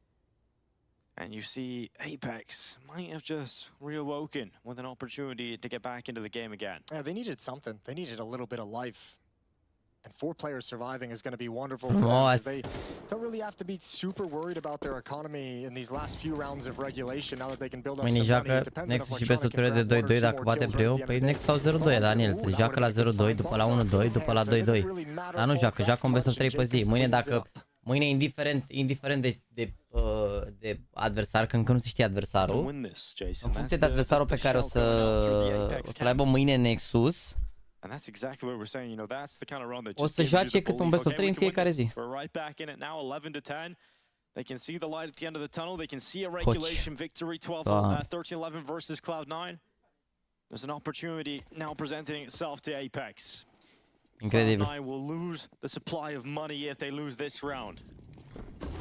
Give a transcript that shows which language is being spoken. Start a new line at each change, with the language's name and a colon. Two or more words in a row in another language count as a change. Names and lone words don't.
English: And you see Apex might have just reawoken with an opportunity to get back into the game again. Yeah, they needed something. They needed a little bit of life. And 4 players surviving is going to be wonderful for them. They don't really have to be super worried about their economy in these last few rounds of regulation now that they can build up some money.
Romanian: Joacă Nexus și peste turele de 2-2 dacă bate vreo. Păi Nexus au 0-2, Daniel. Joacă la 0-2, după la 1-2, după la 2-2. Dar nu joacă un
English: best of 3
Romanian: pe zi. Mâine indiferent de adversar, că încă nu se știe adversarul. În funcție de adversarul pe care o să-l aibă mâine Nexus,
English: And that's exactly what we're saying, you know, that's the kind of run that
Romanian: o să joace cât un
English: best of 3
Romanian: în fiecare zi.
English: We're right back in it now, 11-10. They can see the light at the end of the tunnel. They can see a regulation victory, 13-11 versus Cloud9. There's an opportunity now presenting itself to Apex.
Romanian: Incredibil.
English: Cloud9 will lose the supply of money if they lose this round.